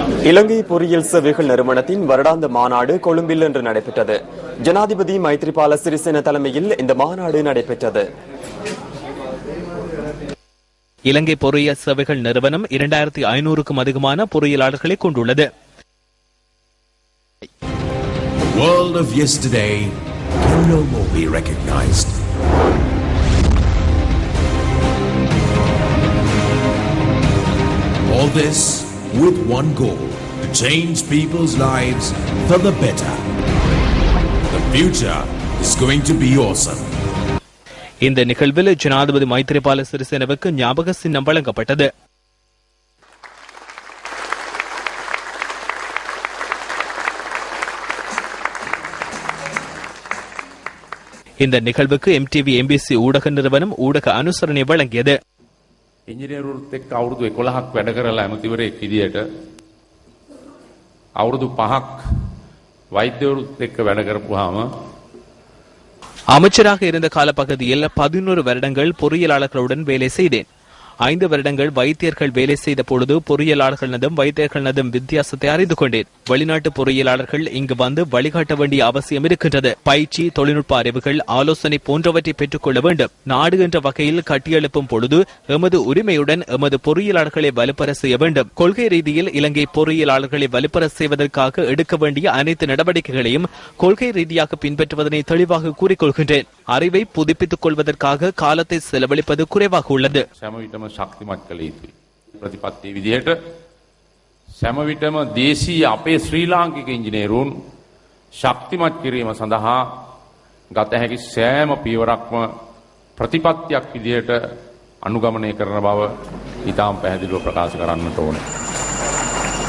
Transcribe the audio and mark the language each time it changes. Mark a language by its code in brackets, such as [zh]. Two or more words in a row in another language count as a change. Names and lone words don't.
[ta] இலங்கை பொறியியல் சேவைகள் நிறுவனத்தின் வருடாந்த மாநாடு கொழும்பில் இன்று நடைபெற்றது. ஜனாதிபதி மைத்ரிபால சிறிசேன தலைமையில் இந்த மாநாடு நடைபெற்றது. இலங்கை பொறியியல் சேவைகள் நிறுவனம் 2500க்கும் அதிகமான பொறியியலாளர்களை கொண்டுள்ளது. [en] World of yesterday can no more be recognized. All this with one goal, to change people's lives for the better. The future is going to be awesome. [ta] இந்த நிகழ்வில் ஜனாதிபதி மைத்ரிபால சிறிசேனவுக்கு ஞாபக சின்னம் வழங்கப்பட்டது. இந்த நிகழ்வுக்கு MTV MBC ஊடக நிறுவனம் ஊடக அனுசரணை வழங்கியது. [si] ඉංජිනේරුවරුත් එක්ක අවුරුදු 11ක් වැඩ කරලා ඇමතිවරයෙක් විදියට අවුරුදු 5ක් வைத்தியருත් එක්ක වැඩ කරපුවාම [ta] அமைச்சராக இருந்த காலப்பகுதியில் 11 வருடங்கள் பொறியியலாளர்களுடன் வேலை செய்தேன். 5 வருடங்கள் வைத்தியர்கள் வேலை செய்த பொழுது பொறியியலாளர்களதும் வைத்தியர்களதும் வித்தியாசத்தை அறிந்து கொண்டேன். வெளிநாட்டு பொறியியலாளர்கள் இங்கு வந்து வழிகாட்ட வேண்டிய அவசியம் இருக்கின்றது. பயிற்சி, தொழில்நுட்ப அறிவுகள், ஆலோசனை போன்றவற்றை பெற்றுக் கொள்ள வேண்டும். நாடு என்ற வகையில் கட்டியெழுப்பும் பொழுது எமது உரிமையுடன் எமது பொறியியலாளர்களை வலுப்பெற செய்ய வேண்டும். கொள்கை ரீதியில் இலங்கை பொறியியலாளர்களை வலுப்பெற செய்வதற்காக எடுக்க வேண்டிய அனைத்து நடவடிக்கைகளையும் கொள்கை ரீதியாக பின்பற்றுவதனை தெளிவாக கூறிக்கொள்கின்றேன். அறிவை புதுப்பித்துக் கொள்வதற்காக காலத்தை செலவழிப்பது குறைவாக உள்ளது. [si] ශක්තිමත් කළ යුතුයි. ප්‍රතිපත්තිය විදිහට සෑම විටම දේශීය අපේ ශ්‍රී ලාංකික ඉංජිනේරුන් ශක්තිමත් කිරීම සඳහා ගත හැකි සෑම පියවරක්ම ප්‍රතිපත්තියක් විදිහට අනුගමනය කරන බව ඉතාම පැහැදිලිව ප්‍රකාශ කරන්නට ඕනේ.